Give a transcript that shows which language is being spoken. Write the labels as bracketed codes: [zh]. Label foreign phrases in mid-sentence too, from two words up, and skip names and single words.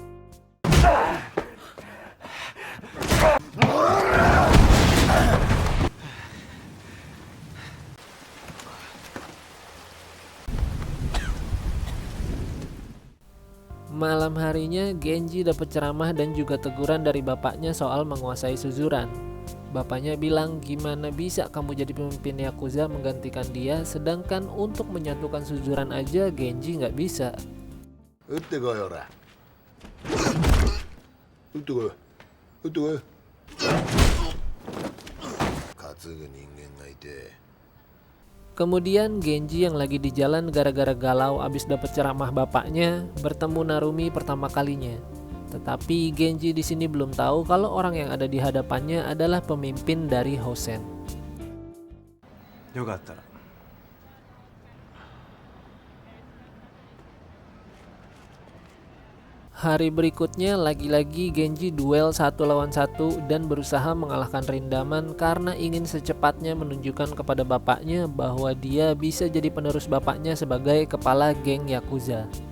[id] Malam harinya Genji dapat ceramah dan juga teguran dari bapaknya soal menguasai Suzuran. Bapaknya bilang gimana bisa kamu jadi pemimpin Yakuza menggantikan dia, sedangkan untuk menyatukan Suzuran aja Genji nggak bisa. [ja] 撃ってこいほら撃ってこい撃ってこい担ぐ人間がいて [id] Kemudian Genji yang lagi di jalan gara-gara galau abis dapat ceramah bapaknya bertemu Narumi pertama kalinya. Tetapi Genji di sini belum tahu kalau orang yang ada di hadapannya adalah pemimpin dari Hosen. [ja] よかったら。 [id] Hari berikutnya lagi-lagi Genji duel 1 lawan 1 dan berusaha mengalahkan Rindaman karena ingin secepatnya menunjukkan kepada bapaknya bahwa dia bisa jadi penerus bapaknya sebagai kepala geng Yakuza.